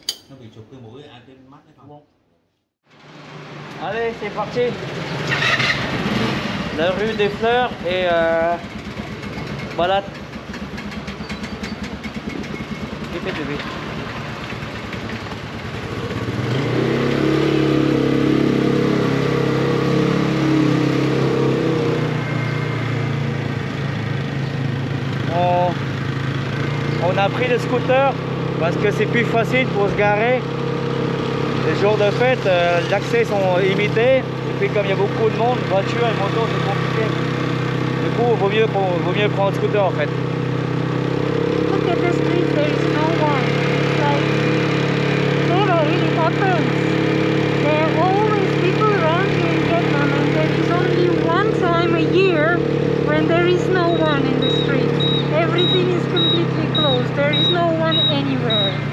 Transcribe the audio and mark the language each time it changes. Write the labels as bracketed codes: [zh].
[vi] Nó bị chụp cái mũi ăn trên mắt đấy không? [fr] Allez, c'est parti. La rue des Fleurs et balade. Vite, vite, vite. On a pris le scooter parce que c'est plus facile pour se garer. Les jours de fête, l'accès sont limités. Et puis comme il y a beaucoup de monde, voiture et moto, c'est compliqué. Du coup, il vaut mieux prendre le scooter en fait. [en] Look at the street, there is no one. Like, never really happens. There are always people around here in Vietnam, and there is only one time a year when there is no one in the streets. Everything is completely closed. There is no one anywhere.